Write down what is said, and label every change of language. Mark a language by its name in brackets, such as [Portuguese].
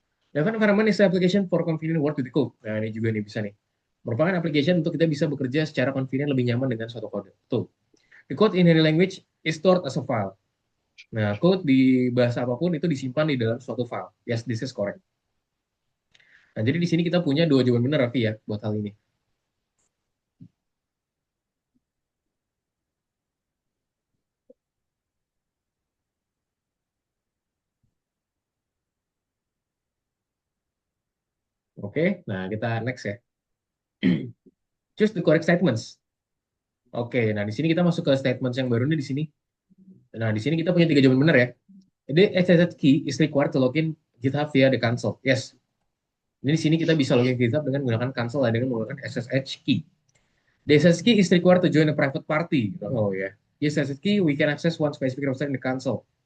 [English] Development environment is the application for convenient work with the code. [Indonesian] Nah, ini juga nih bisa nih. Merupakan application untuk kita bisa bekerja secara convenient lebih nyaman dengan suatu kode. Tuh. [English] The code in any language is stored as a file. [Indonesian] Nah, code di bahasa apapun itu disimpan di dalam suatu file. [English] Yes, this is correct. [Indonesian] Nah, jadi di sini kita punya 2 jawaban benar, Raffi, ya, buat hal ini. Oke, nah kita next ya. [English] Choose the correct statements. [Indonesian] Oke, nah di sini kita masuk ke statements yang baru nih di sini. Nah, di sini kita punya tiga jawaban benar ya. [English] Jadi SSH key is required to login GitHub via the console. Yes. [Indonesian] Jadi di sini kita bisa login GitHub dengan menggunakan console dengan menggunakan SSH key. [English] The SSH key is required to join a private party. Oh ya. Yeah. Yes, SSH key we can access one specific website in the console.